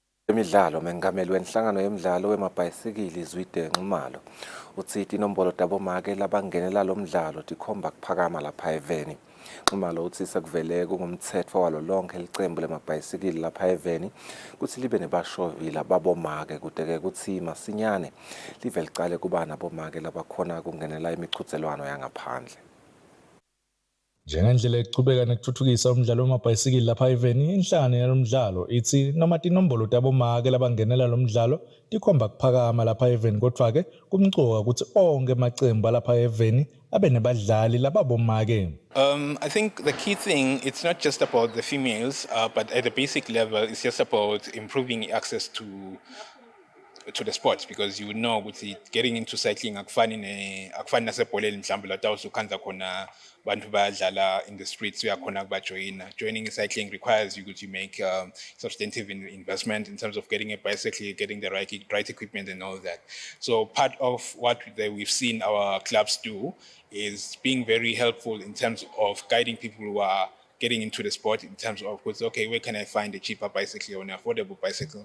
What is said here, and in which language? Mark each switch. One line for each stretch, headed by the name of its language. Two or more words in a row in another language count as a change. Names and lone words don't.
Swati: Imidlalo mengameli wenhlangano yemidlalo wemabhayisikili Zwide Nxumalo uthi inombolo tabomake labangenela lo mdlalo tikhomba kuphakama lapha eveni. Nxumalo uthi sekuvele kungumthetho walo lonke licembu lemabhayisikili lapha eveni kuthi libe nebashovila babomake kudeke kuthi masinyane live licale kuba nabomake labakhona kungenela imichudzelwano yangaphandle. Njengendlela ekuchubeka nekuthuthukisa umdlalo wamabhayisikili lapha eveni, inhlangano yalomdlalo ithi noma tinombolo tabomake labangenela lo mdlalo tikhomba kuphakama lapha eveni, kodwa-ke kumcoka ukuthi onke amacembu lapha eveni abe nebadlali lababomake.
English: I think the key thing, it's not just about the females, but at the basic level, it's just about improving access to the sports, because you know with getting into cycling
Swati: akufani nasebholeni mhlawumbe la tawusukhanza khona bantu bayadlala
English: in the streets
Swati: uyakhona kubajoyina.
English: Joining cycling requires you to make substantive investment in terms of getting a bicycle, getting the right equipment and all that. So part of what we've seen our clubs do is being very helpful in terms of guiding people who are getting into the sport in terms of, okay, where can I find a cheaper bicycle or an affordable bicycle?